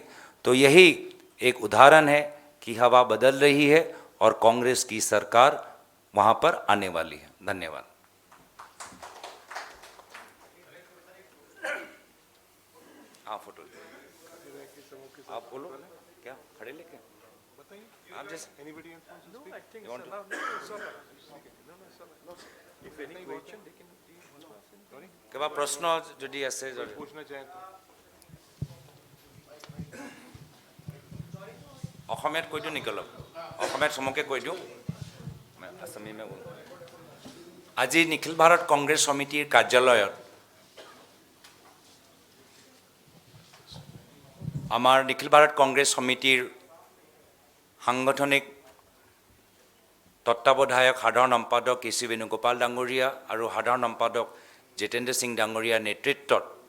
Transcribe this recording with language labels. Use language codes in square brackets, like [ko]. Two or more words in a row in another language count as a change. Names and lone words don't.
[hi] तो यही एक उदाहरण है कि हवा बदल रही है और कांग्रेस की सरकार वहाँ पर आने वाली है। धन्यवाद। हाँ, फोटो आप बोलो, क्या खड़े लेके आप जैसे [as] কিবা প্রশ্ন যদি আছে [hi] पूछना चाहें तो [as] অসমীয়াত কৈ দিওঁ নেকি? অলপ অসমীয়াত চমুকৈ কৈ দিওঁ, [hi] आसामी में बोलो। [as] আজি নিখিল ভাৰত কংগ্ৰেছ সমিতিৰ কাৰ্যালয়ত আমাৰ নিখিল ভাৰত কংগ্ৰেছ সমিতিৰ সাংগঠনিক তত্ত্বাৱধায়ক সাধাৰণ সম্পাদক কেচি বেণুগোপাল ডাঙৰীয়া আৰু সাধাৰণ সম্পাদক জিতেন্দ্ৰ সিং ডাঙৰীয়াৰ নেতৃত্বত